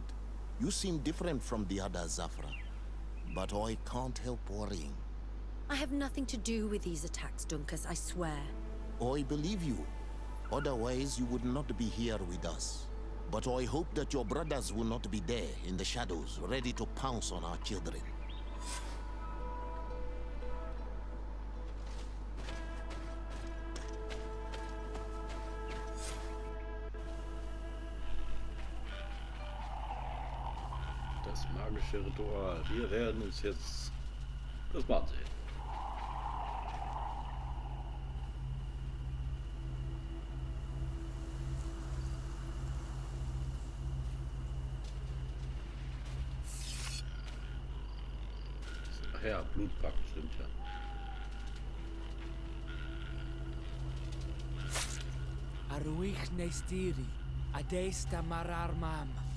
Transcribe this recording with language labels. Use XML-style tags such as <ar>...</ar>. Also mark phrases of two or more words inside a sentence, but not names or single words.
<en>You seem different from the others, Zafra. But I can't help worrying. I have nothing to do with these attacks, Dunkus, I swear. I believe you. Otherwise, you would not be here with us. But I hope that your brothers will not be there in the shadows, ready to pounce on our children.</en> <de>Das magische Ritual. Wir werden uns jetzt das mal sehen. Ach ja, Blutpakt stimmt ja. Aruich neistiri, adesta marar mam.</de>